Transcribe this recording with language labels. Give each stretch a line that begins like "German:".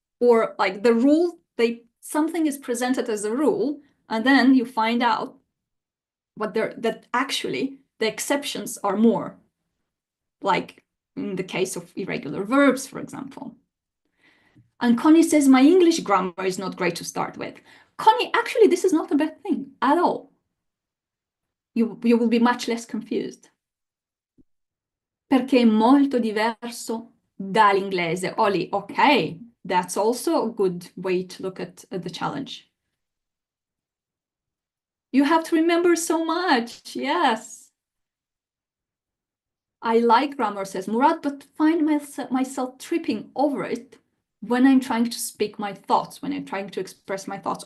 English: Or like the rule, something is presented as a rule, and then you find out that actually the exceptions are more. Like in the case of irregular verbs, for example. And Connie says, my English grammar is not great to start with. Connie, actually, this is not a bad thing at all. You will be much less confused.
Italian: Perché è molto diverso dall'inglese.
English: Oli, okay, that's also a good way to look at the challenge. You have to remember so much, yes. I like grammar, says Murad, but find myself tripping over it when I'm trying to speak my thoughts, when I'm trying to express my thoughts.